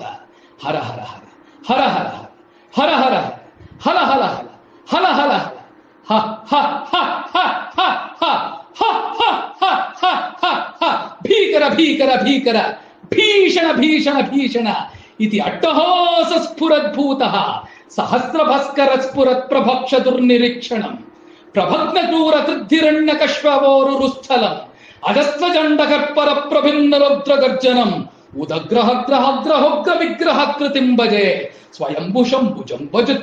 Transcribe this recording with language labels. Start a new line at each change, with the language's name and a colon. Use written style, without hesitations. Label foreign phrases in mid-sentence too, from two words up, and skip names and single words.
Sanskrit: ಹರ ಹರ ಹರ ಹರ ಹರ ಹರ ಹರ ಹರ ಹರ ಹರ ಹರ ಹರ ಹ ಹ ಹ ಹ ಹ ಹ ಹ ಹ ಭೀಕರ ಭೀಕರ ಭೀಕರ ಭೀಷಣ ಭೀಷಣ ಭೀಷಣ ಇತಿ ಅಟ್ಟಹಾಸ ಸ್ಫುರದ್ಭೂತಃ ಸಹಸ್ರಭಸ್ಕರ ಸ್ಫುರತ್ ಪ್ರಭಕ್ಷ ದುರ್ನಿರೀಕ್ಷಣಂ ಪ್ರಭಗ್ನ ಕ್ರೂರ ಕೃದ್ಧಿರಣ್ಯಕಶ್ವವೋರುರುಸ್ಥಲಂ ಅಜಸ್ವಜಂಡ ಕರ್ಪರ ಪ್ರಭಿನ್ನ ರುದ್ರ ಗರ್ಜನಂ ಉದಗ್ರಹ ಗ್ರಹ ಗ್ರಹೋಗ್ರ ವಿಗ್ರಹ ಕೃತಿಂ ಭಜೆ ಸ್ವಯಂಭು ಶಂಭುಜಂ ಭಜತ್